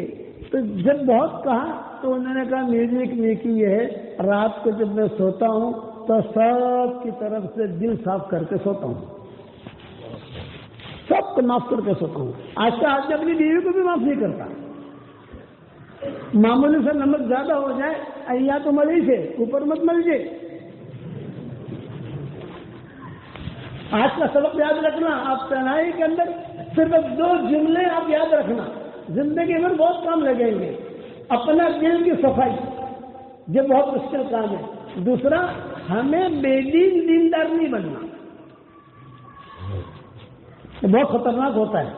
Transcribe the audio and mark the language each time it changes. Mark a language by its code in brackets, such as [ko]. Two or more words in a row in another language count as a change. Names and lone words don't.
[ur] تو جب بہت کہا تو انہوں نے کہا میری ایک نیکی یہ ہے, رات کو جب میں سوتا ہوں تو سب کی طرف سے دل صاف کر کے سوتا ہوں, سب کو معاف کر کے سوتا ہوں. آج کا آدمی اپنی بیوی کو بھی معاف نہیں کرتا. معمولی سے نمک زیادہ ہو جائے [gu] અહીંયા તો મળી છે, ઉપર મત મળજે. [ur] آج کا سبق یاد رکھنا، آپ تنہائی کے اندر صرف 2 جملے آپ یاد رکھنا، زندگی میں بہت کام لگیں گے. اپنا دل کی صفائی، یہ بہت مشکل کام ہے. دوسرا، ہمیں بے دین دیندار نہیں بننا، یہ بہت خطرناک ہوتا ہے.